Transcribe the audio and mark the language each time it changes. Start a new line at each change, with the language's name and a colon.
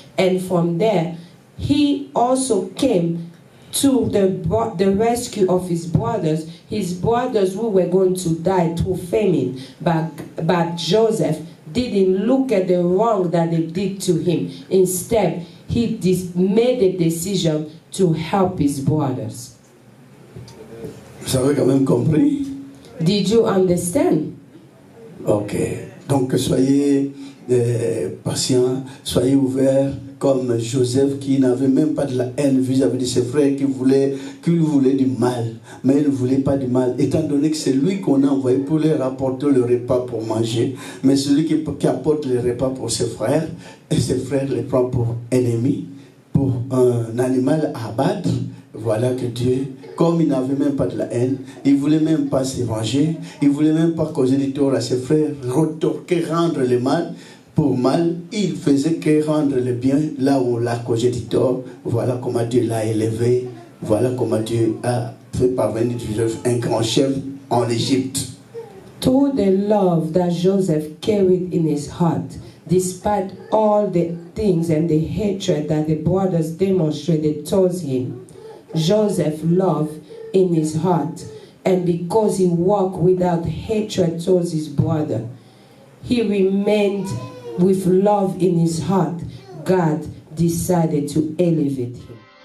English: And from there, he also came to the rescue of his brothers who were going to die through famine. But Joseph didn't look at the wrong that they did to him. Instead, he made a decision to help his brothers.
French: Vous avez quand même compris?
English: Did you understand? Ok.
French: Donc soyez patients, soyez ouverts comme Joseph qui n'avait même pas de la haine vis-à-vis de ses frères qui voulaient du mal. Mais il ne voulait pas du mal, étant donné que c'est lui qu'on a envoyé pour leur apporter le repas pour manger. Mais celui qui apporte le repas pour ses frères, et ses frères les prend pour ennemis, pour un animal à abattre. Voilà que Dieu, comme il n'avait même pas de la haine, il ne voulait même pas se venger, il ne voulait même pas causer du tort à ses frères, retorquer, rendre le mal pour mal, il faisait que rendre le bien là où on l'a causé du tort. Voilà comment Dieu l'a élevé, voilà comment Dieu a fait parvenir Joseph un grand chef en Égypte.
English: Through the love that Joseph carried in his heart, Despite all the things and the hatred that the brothers demonstrated towards him, Joseph loved in his heart, and because he walked without hatred towards his brother, he remained with love in his heart. God decided to elevate him.